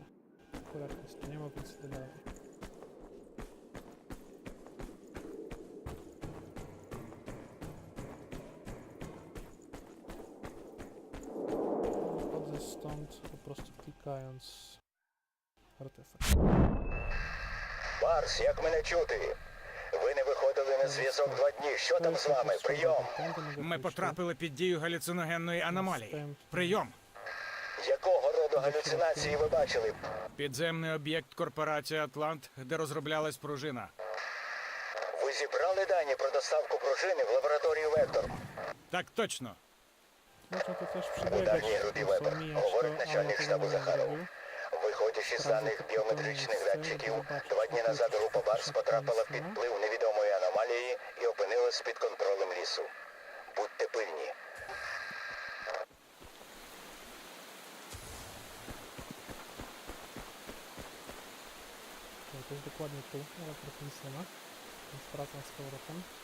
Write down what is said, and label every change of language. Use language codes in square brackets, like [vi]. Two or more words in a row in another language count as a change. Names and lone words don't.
[pl] Akurat jest tu nie ma, więc idę dalej. Wchodzę stąd po prostu klikając artefakt. [uk] Барс, як мене чути? Ви не виходили на зв'язок 2 дні. Що там з вами? Прийом! Ми потрапили під дію галюциногенної аномалії. Прийом! Якого роду галюцинації ви бачили? Підземний об'єкт корпорації Атлант, де розроблялась пружина. Ви зібрали дані про доставку пружини в лабораторію Вектор? Так точно. [pl] Można to też [uk] У [pl] przebiegać, [uk] давній групі [pl] po prostu [uk] Вебер, [pl] omijać to, [uk] говорить [pl] ale [uk] начальник [pl] tego [uk] штабу [pl] nie [uk] Захаров. [pl] zrobił. [uk] Виходячи з даних біометричних датчиків, 2 дні назад група Барс потрапила під вплив невідомої аномалії і опинилась під контролем лісу. Будьте пильні. [pl] To jest dokładnie tu, ale trochę nic nie ma. Więc wracam z powrotem.